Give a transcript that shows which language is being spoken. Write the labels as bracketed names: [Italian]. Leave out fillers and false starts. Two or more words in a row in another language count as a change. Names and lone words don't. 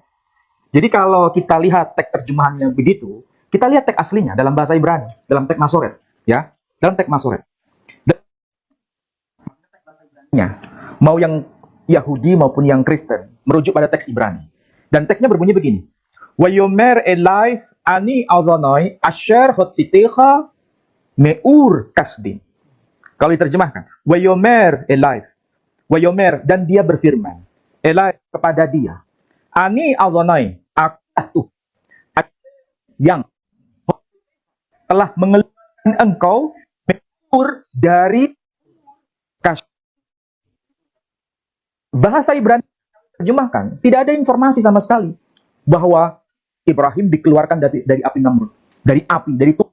[Indonesian] Jadi kalau kita lihat teks terjemahannya begitu, kita lihat teks aslinya dalam bahasa Ibrani, dalam teks Masoret, ya, dalam teks Masoret. Mau yang Yahudi maupun yang Kristen merujuk pada teks Ibrani. Dan teksnya berbunyi begini. [Hebrew] ויאמר אלי אני יהוה אשר הוצאתיך מאור כשדים. [Indonesian] Kalau diterjemahkan, [Hebrew] ויאמר אלי, ויאמר, [Indonesian] dan dia berfirman, elai, kepada dia, [Hebrew] אני יהוה, [Indonesian] aku yang telah mengeluarkan engkau meur dari kasdim. Bahasa Ibrani terjemahkan, tidak ada informasi sama sekali bahwa Ibrahim dikeluarkan dari api Namrud, dari api, dari tubuh.